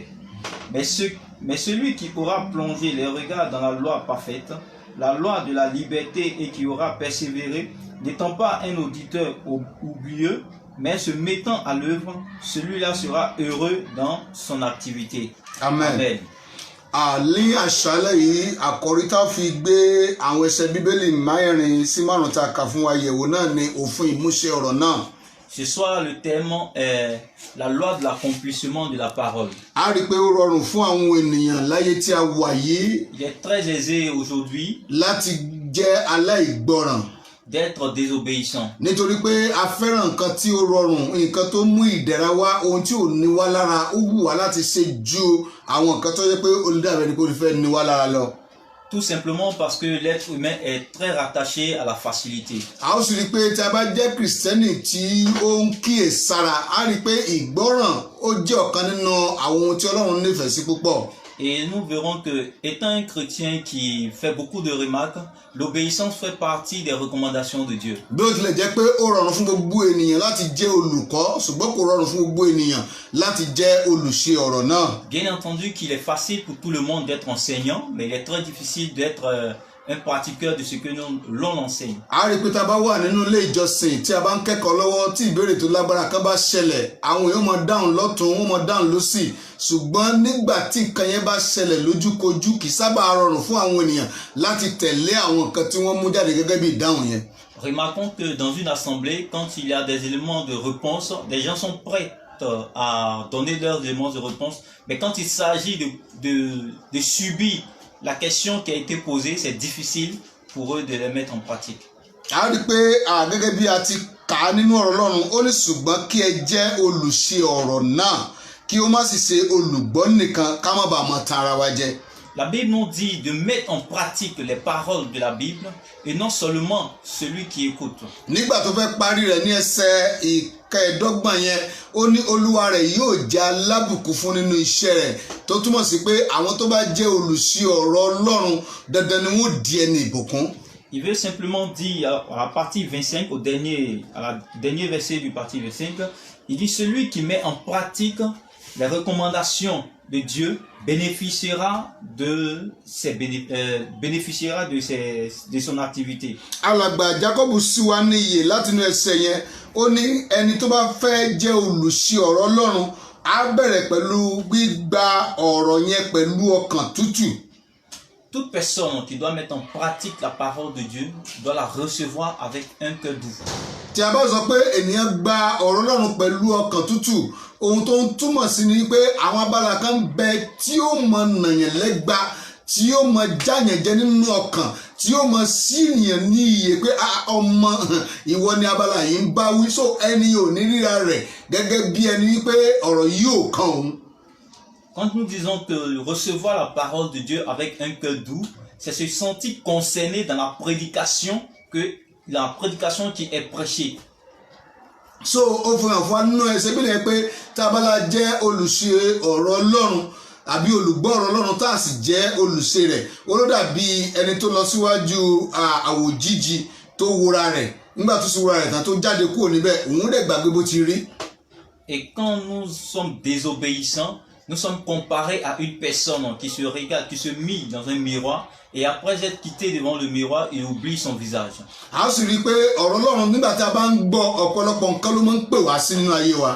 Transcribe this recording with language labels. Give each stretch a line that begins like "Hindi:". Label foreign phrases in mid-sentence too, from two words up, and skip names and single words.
French: Mais celui qui aura plongé les regards dans la loi parfaite, la loi de la liberté, et qui aura persévéré, n'étant pas un auditeur oublieux, mais se mettant à l'œuvre, celui-là sera heureux dans son activité. Amen. Amen.
Yoruba: Ní àṣálẹ́ yìí àkòrí tá a fi gbé àwọn ẹsẹ̀ Bíbélì mẹ́rin sí márùn-ún tá a kà fún wa yẹ̀wò náà ni òfin ìmúṣẹ ọ̀rọ̀ náà.
French: Ce soir, le thème est la loi de l'accomplissement de la parole.
Yoruba: A rí i pé ó rọrùn fún àwọn ènìyàn láyé tí a wà yìí
French: Il est très aisé aujourd'hui
Yoruba: láti jẹ́ aláìgbọràn.
French: d'être désobéissant.
Yoruba: Nítorí pé a fẹ́ràn nǹkan tí ó rọrùn, nǹkan tó mú ìdẹ̀ra wá, ohun tí ò ní wá lára, ó wù wá láti ṣe ju àwọn nǹkan tó yẹ pé olùdarí ẹni kò fẹ́ ní wá lára lọ.
French: Tout simplement parce que l'être humain est très rattaché à la facilité.
Yoruba: a ó sì rí i pé tí a bá jẹ́ kìrìsìtẹ́nì tí ó ń kíyè sára a rí i pé ìgbọ́ràn ó jẹ́ ọ̀kan nínú àwọn ohun tí Ọlọ́run nífẹ̀ẹ́ sí púpọ̀.
French: Et nous verrons que, étant un chrétien qui fait beaucoup de remarques, l'obéissance fait partie des recommandations de Dieu.
Yoruba: bí ó tilẹ̀ jẹ́ pé ó rọrùn fún gbogbo ènìyàn láti jẹ́ olùkọ́ ṣùgbọ́n kò rọrùn fún gbogbo ènìyàn láti jẹ́ olùṣe ọ̀rọ̀ náà.
French: Bien entendu qu'il est facile pour tout le monde d'être enseignant, mais il est très difficile d'être un pratiqueur de ce que l'on enseigne.
Yoruba: a rí i pé tá a bá wà nínú ilé ìjọsìn tí a bá ń kẹ́kọ̀ọ́ lọ́wọ́ tí ìbéèrè tó lágbára kan bá ṣẹlẹ̀ àwọn èèyàn máa dáhùn lọ́tún wọ́n máa dáhùn lósì ṣùgbọ́n nígbà tí nǹkan yẹn bá ṣẹlẹ̀ lójúkojú kì í sábà rọrùn fún àwọn ènìyàn láti tẹ̀lé àwọn nǹkan tí wọ́n mú jáde gẹ́gẹ́ bí ìdáhùn yẹn.
French: Remarquons que dans une assemblée, quand il y a des éléments de réponse, les gens sont prêts à donner leurs éléments de réponse, mais quand il s'agit de subir la question qui a été posée, c'est difficile pour eux de les mettre en pratique.
Yoruba: a rí i pé gẹ́gẹ́ bí a ti kà á nínú ọ̀rọ̀ Ọlọ́run ó ní ṣùgbọ́n kí ẹ jẹ́ olùṣe ọ̀rọ̀ náà kí ó má sì ṣe olùgbọ́ nìkan ká má bàa máa tan ara wa jẹ.
French: La Bible nous dit de mettre en pratique les paroles de la Bible et non seulement celui qui écoute.
Yoruba: nígbà tó fẹ́ parí rẹ̀ ní ẹsẹ̀ ìkẹẹ̀dọ́gbọ̀n yẹn ó ní olúwa rẹ̀ yóò jẹ́ alábùkún fún nínú iṣẹ́ rẹ̀ tó túmọ̀ sí pé àwọn tó bá jẹ́ olùṣe ọ̀rọ̀ Ọlọ́run dandan ni wọ́n di ẹni ìbùkún.
French: Il veut simplement dire à la partie 25, à la dernier verset du partie 25, il dit celui qui met en pratique les recommandations de Dieu bénéficiera de son activité.
Yoruba: alàgbà Jacob sì wá ní iyè látinú ẹsẹ̀ yẹn ó ní ẹni tó bá fẹ́ jẹ́ olùṣe ọ̀rọ̀ Ọlọ́run á bẹ̀rẹ̀ pẹ̀lú gbígba ọ̀rọ̀ yẹn pẹ̀lú ọkàn tútù.
French: Toute personne qui doit mettre en pratique la parole de Dieu doit la recevoir avec un cœur doux.
Yoruba: tí a bá sọ pé ènìyàn gba ọ̀rọ̀ Ọlọ́run pẹ̀lú ọkàn tútù ohun tó ń túmọ̀ sí ni pé àwọn abala kan bẹ tí ó mọ nàyàn lẹ́gba tí ó mọ jáyàn jẹ nínú ọkàn tí ó mọ síyàn ní iye pé ọmọ ìwọ ni abala yìí ń bá wí so ẹni ò ní ríra rẹ̀ gẹ́gẹ́ bí ẹni wípé ọ̀rọ̀ yìí ò kàn òun.
French: Quand nous disons que recevoir la parole de Dieu avec un cœur doux, c'est se sentir concerné dans la prédication qui est prêchée.
Yoruba: so ó fi hàn fún wa nínú ẹsẹ̀ bí lẹ́yìn pé tá a bá la jẹ́ olùṣe ọ̀rọ̀ Ọlọ́run àbí olùgbọ́ ọ̀rọ̀ Ọlọ́run tá a sì jẹ́ olùṣe rẹ̀ ó ló dàbí ẹni tó lọ síwájú àwòjíji tó wora rẹ̀ nígbà tó sì wora rẹ̀ tán tó jáde kúrò níbẹ̀ òun dẹ̀ gbàgbé bó ti rí.
French: Et quand nous sommes désobéissants, nous sommes comparés à une personne qui se regarde, qui se mit dans un miroir et après être quitté devant le miroir, il oublie son visage.
Yoruba: a sì rí i pé ọ̀rọ̀ Ọlọ́run nígbà tí a bá ń gbọ́ ọ̀pọ̀lọpọ̀ nǹkan ló máa ń pè wá sí nínú ayé wa.